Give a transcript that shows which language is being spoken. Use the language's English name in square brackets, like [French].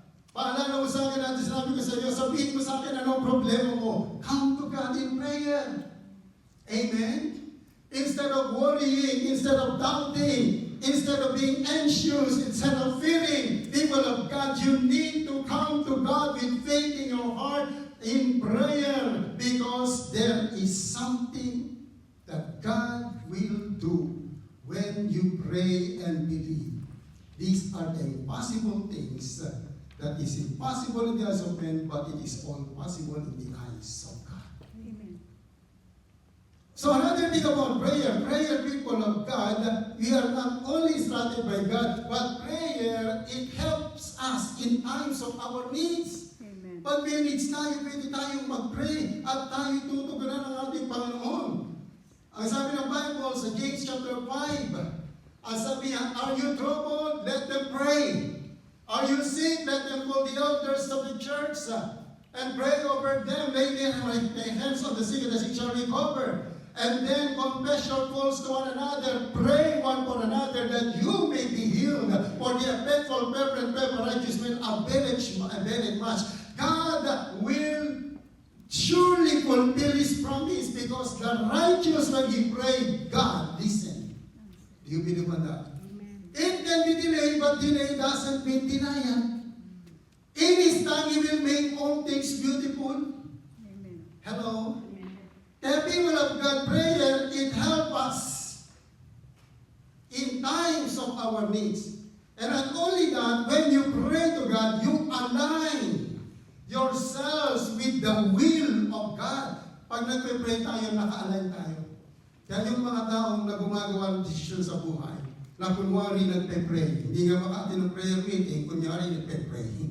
[Filipino] Paalala mo sa akin natin, sinabi ko sa iyo, sabihin mo sa akin anong problema mo. [English] Come to God in prayer. Amen? Instead of worrying, instead of doubting, instead of being anxious, instead of fearing, people of God, you need to come to God with faith in your heart, in prayer, because there is something that God will do when you pray and believe. These are the impossible things that is impossible in the eyes of men, but it is all possible in the eyes of God. Amen. So another thing about prayer, people of God, we are not only instructed by God, but prayer, it helps us in times of our needs. Amen. [Filipino] Pag may needs tayo, pwede tayong mag-pray at tayo tutugunan ng ating Panginoon. Ang sabi ng Bible sa James chapter 5, ang sabi niya, [English] are you troubled? Let them pray. Are you sick? Let them call the elders of the church and pray over them. Lay their hands on the sick and the sick shall recover. And then confess your faults to one another. Pray one for another that you may be healed. For the effectual fervent prayer of righteous men availeth much. God will surely fulfill His promise because the righteous, when he prayed, God listened. Do you believe on that? Amen. It can be delayed, but delay doesn't mean denial. In His time, He will make all things beautiful. Amen. Hello? Amen. The people of God, prayer, it helps us in times of our needs. And not only that, when you pray to God, you align yourselves with the will of God. [Filipino] Pag nagpe-pray tayo, naka-align tayo. Kaya yung mga taong na gumagawa ng desisyon sa buhay, na kunwari nagpe-pray, hindi nga makati ng prayer meeting, kunyari nagpe-pray.